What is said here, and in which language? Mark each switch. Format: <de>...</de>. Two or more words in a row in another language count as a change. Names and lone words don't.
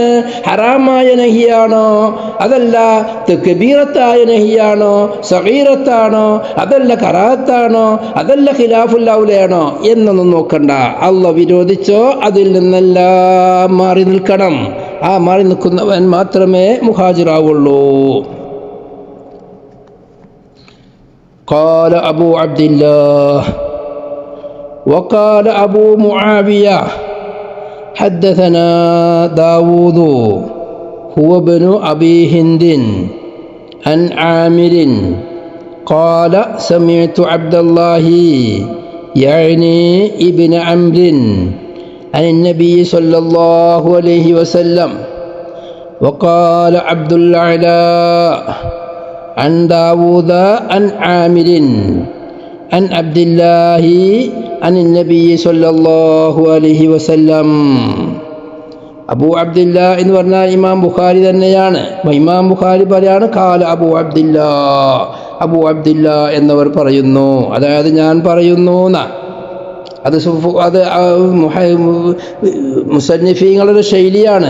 <ml>ഹറാമായ നഹിയാണോ, അതല്ല കബീറത്തായ നഹിയാണോ, സഗീറത്താണോ, അതല്ല കറാഹത്താണോ, അതല്ല</ml> <ar>خلاف الأولى</ar> <ml>എന്നൊന്നും നോക്കണ്ട. അല്ലാഹ് വിരോധിച്ചോ അതിൽ നിന്നെല്ലാം മാറി നിൽക്കണം. ആ മാറി നിൽക്കുന്നവൻ മാത്രമേ മുഹാജിറാവുള്ളൂ.</ml> <ar>قال أبو عبد الله وقال أبو معاوية حدثنا داود هو ابن أبي هند عن عامر قال سمعت عبد الله يعني ابن عمرو عن النبي صلى الله عليه وسلم. وقال عبد الأعلى عن داود عن عامر عن عبد الله عن النبي صلى الله عليه وسلم.</ar> <ml>അബൂ അബ്ദില്ല എന്ന് പറഞ്ഞാൽ ഇമാം ബുഖാരി തന്നെയാണ്. ഇമാം ബുഖാരി പറയാണ് ഖാല അബൂ അബ്ദില്ല എന്നവർ പറയുന്നു, അതായത് ഞാൻ പറയുന്നു എന്നാ. അത് മുസന്നിഫീങ്ങളുടെ ശൈലിയാണ്.</ml>